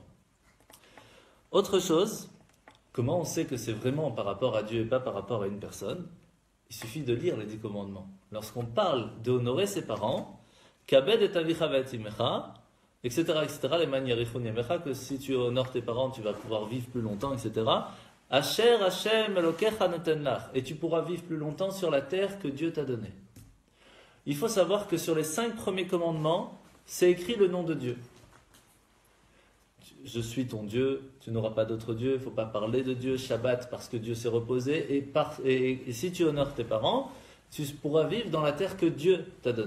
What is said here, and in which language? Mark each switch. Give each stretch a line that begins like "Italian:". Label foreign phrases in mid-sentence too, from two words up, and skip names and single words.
French: Autre chose, comment on sait que c'est vraiment par rapport à Dieu et pas par rapport à une personne? Il suffit de lire les 10 commandements. Lorsqu'on parle d'honorer ses parents,
Hebrew: כבד את אביך ואת אמך,
French: etc., les manières que si tu honores tes parents, tu vas pouvoir vivre plus longtemps, etc.
Hebrew: אשר השם אלוקיך נותן לך,
French: et tu pourras vivre plus longtemps sur la terre que Dieu t'a donnée. Il faut savoir que sur les 5 premiers commandements, c'est écrit le nom de Dieu. Je suis ton Dieu, tu n'auras pas d'autre Dieu, il ne faut pas parler de Dieu, Shabbat parce que Dieu s'est reposé, et si tu honores tes parents, tu pourras vivre dans la terre que Dieu t'a donnée.